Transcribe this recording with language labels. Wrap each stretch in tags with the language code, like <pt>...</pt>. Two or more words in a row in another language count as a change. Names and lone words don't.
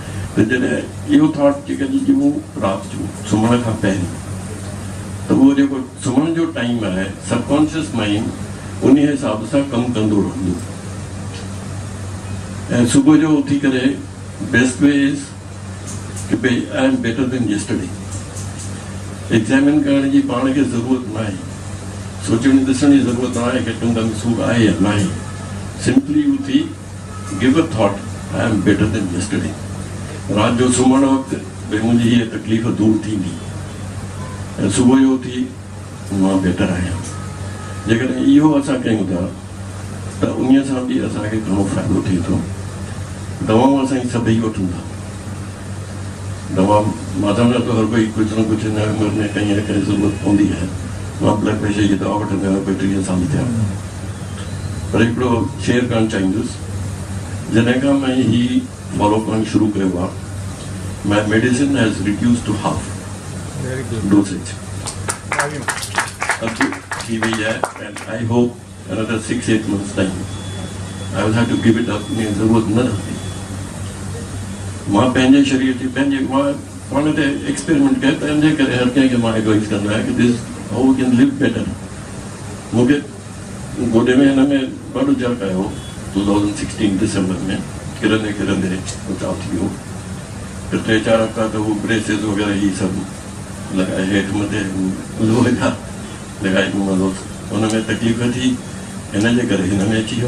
<sd>त जॾहिं इहो थॉट जेकॾहिं ॾियूं राति जो सुम्हण खां पहिरीं, त उहो जेको सुम्हण जो टाइम आहे,</sd> <en>subconscious mind</en> <sd>उन हिसाब सां कमु कंदो रहंदो। ऐं सुबुह जो उथी करे</sd> <en>best way is</en> <sd>कि भई</sd> <en>I am better than yesterday.</en> <sd>एग्ज़ामिन करण जी पाण खे ज़रूरत न आहे, सोचण ॾिसण जी ज़रूरत न आहे कि टुंग में सूरु आहे या न आहे।</sd> <en>simply उथी give a thought, I am better than yesterday।</en> <sd>राति जो सुम्हण वक़्तु भई मुंहिंजी हीअ तकलीफ़ दूरि थींदी, ऐं सुबुह जो उथी मां बेटर आहियां। जेकॾहिं इहो असां कयूं था त उन सां बि असांखे घणो फ़ाइदो थिए थो। दवाऊं असां सभई वठूं था, दवा मां सम्झां थो हर कोई कुझु न कुझु हिन उमिरि में कंहिं न कंहिं ज़रूरत पवंदी आहे। मां</sd> <en>blood pressure</en> <sd>जी दवा वठंदो आहियां, 35 साल थिया। पर हिकिड़ो शेयर करणु चाहींदुसि, जॾहिं खां मां ही फॉलो करणु शुरू कयो आहे,</sd> <en>my medicine has reduce to half dosage</en> <sd>अब थी वई आहे।</sd> <en>and I hope another 6-8 months time I will have to give it up,</en> <sd>मुंहिंजी ज़रूरत न रहंदी। मां पंहिंजे शरीर जी मां पाण ते एक्सपेरिमेंट कयो, तंहिंजे करे हर कंहिंखे मां एडवाइस कंदो आहियां कि</sd> <en>this how we can live better.</en> <sd>मूंखे गोॾे में हिन में ॾाढो जर्क आयो 2016 दिसंबर में, किरंदे किरंदे बचाव थी वियो। त 3-4 हफ़्ता त उहो ब्रेसिस वग़ैरह ही सभु लॻाए हेठि मथे लोहे जा लॻाए घुमंदो, हुन में तकलीफ़ थी, हिन जे करे हिन में अची वियो।</sd>